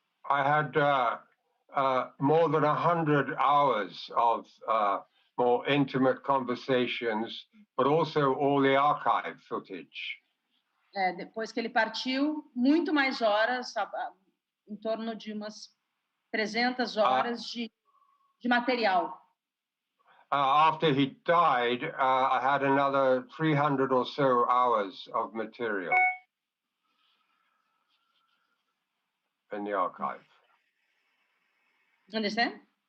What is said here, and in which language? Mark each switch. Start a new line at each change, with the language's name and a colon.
English: I had more than 100 hours of more intimate conversations, but also all the archive footage.
Portuguese: Depois que ele partiu, muito mais horas, em torno de umas 300 horas de material.
English: After he died, I had another 300 or so hours of material in the archive. Understand?